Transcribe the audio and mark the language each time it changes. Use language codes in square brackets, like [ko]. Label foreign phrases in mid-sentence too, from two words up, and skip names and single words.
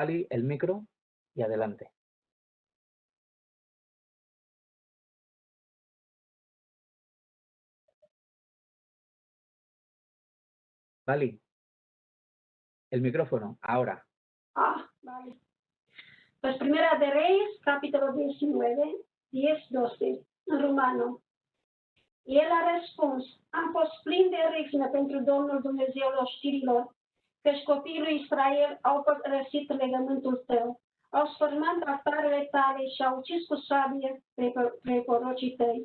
[es] Bali, el micro, y adelante. Bali, el micrófono, ahora. Vale. Pues Primera de Reyes, capítulo 19, 10-12, [ro] în romano. El a răspuns, am fost plin de râvnă pentru Domnul Dumnezeul oștirilor, căci copiii lui Israel au părăsit legământul tău, au sfârmat altarele tale și au ucis cu sabie pe prorocii tăi.